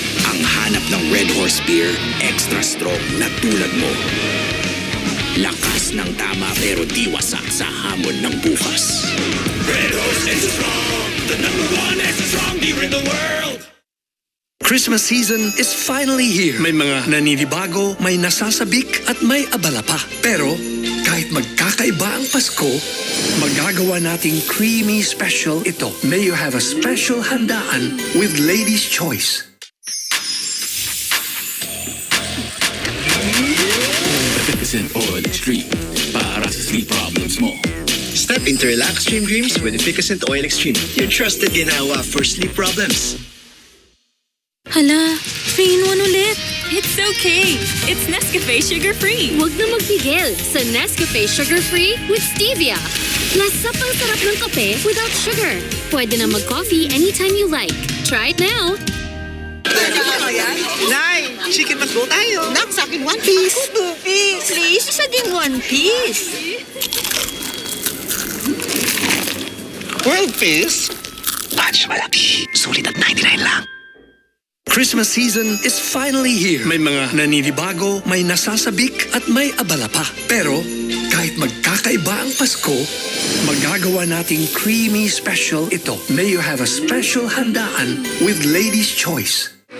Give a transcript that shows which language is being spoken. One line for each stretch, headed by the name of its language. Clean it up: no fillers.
Filipino: Ang hanap ng Red Horse Beer,
English: extra strong
Filipino: na tulad mo. Lakas ng tama pero di wasak sa hamon ng bukas.
English: Red Horse Extra Strong, the #1 extra strong beer in the world! Christmas season is finally here.
Filipino: May mga naninibago, may nasasabik at may abala pa. Pero kahit magkakaiba ang Pasko, magagawa nating
English: creamy special
Filipino: ito.
English: May you have a special handaan with Ladies' Choice.
Filipino: Efficient Oil Extreme para sa
English: sleep problems
Filipino: mo.
English: Step into relaxed dreams with Efficacent Oil Extreme. Your trusted ginawa for sleep problems.
Filipino: Hala, 3-in-1 ulit.
English: It's okay. It's Nescafe sugar-free.
Filipino: Huwag na magpigil sa Nescafe Sugar Free with Stevia. Lasa pang sarap ng kape
English: without sugar.
Filipino: Pwede na mag-coffee
English: anytime you like. Try it now.
Filipino: Nay, chicken McDo tayo. Nak, sa akin 1 piece. 2 piece. Please, isa din 1 piece.
English: World piece.
Filipino: Batch malaki. Sulit at 99 lang.
English: Christmas season is finally here.
Filipino: May mga naninibago, may nasasabik at may abala pa. Pero kahit magkakaiba ang Pasko, magagawa nating
English: creamy special
Filipino: ito.
English: May you have a special handaan with Ladies' Choice.